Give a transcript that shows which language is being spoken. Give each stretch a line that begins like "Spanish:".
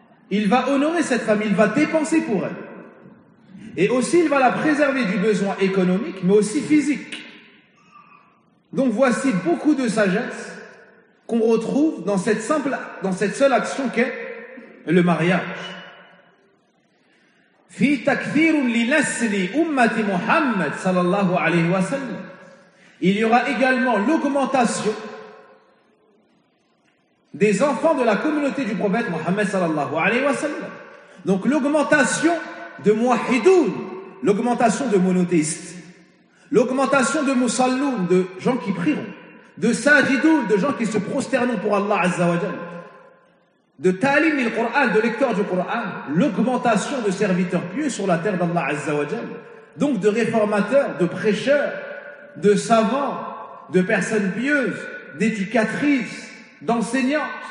French: Il va honorer cette femme, il va dépenser pour elle. Et aussi, il va la préserver du besoin économique, mais aussi physique. Donc voici beaucoup de sagesse qu'on retrouve dans cette simple, dans cette seule action qu'est le mariage.
Arabic: في تكثير لنسل أمة محمد صلى الله عليه وسلم.
French: Il y aura également l'augmentation des enfants de la communauté du prophète Mohammed sallallahu alayhi wa sallam. Donc l'augmentation de muahidoun, l'augmentation de monothéistes, l'augmentation de musalloun, de gens qui prieront, de sajidoun, de gens qui se prosterneront pour Allah azza wa jal, de talim il Qur'an, de lecteurs du Qur'an, l'augmentation de serviteurs pieux sur la terre d'Allah azza wa jal, donc de réformateurs, de prêcheurs, de savants, de personnes pieuses, d'éducatrices, d'enseignantes